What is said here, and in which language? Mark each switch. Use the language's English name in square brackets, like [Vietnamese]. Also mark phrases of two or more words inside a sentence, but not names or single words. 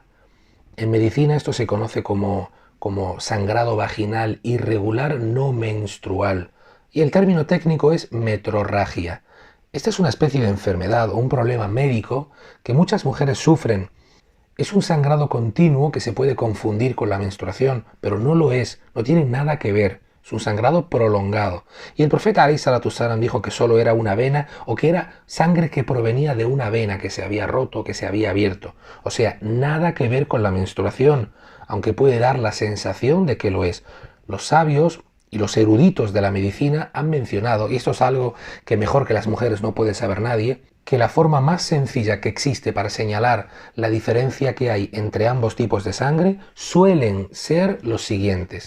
[Spanish] En medicina esto se conoce como sangrado vaginal irregular no menstrual y el término técnico es metrorragia. Esta es una especie de enfermedad o un problema médico que muchas mujeres sufren. Es un sangrado continuo que se puede confundir con la menstruación, pero no lo es, no tiene nada que ver. Es un sangrado prolongado. Y el profeta [Arabic] عليه الصلاة والسلام [Spanish] dijo que solo era una vena o que era sangre que provenía de una vena que se había roto, que se había abierto. O sea, nada que ver con la menstruación, aunque puede dar la sensación de que lo es. Los sabios y los eruditos de la medicina han mencionado, y esto es algo que mejor que las mujeres no puede saber nadie, que la forma más sencilla que existe para señalar la diferencia que hay entre ambos tipos de sangre suelen ser los siguientes.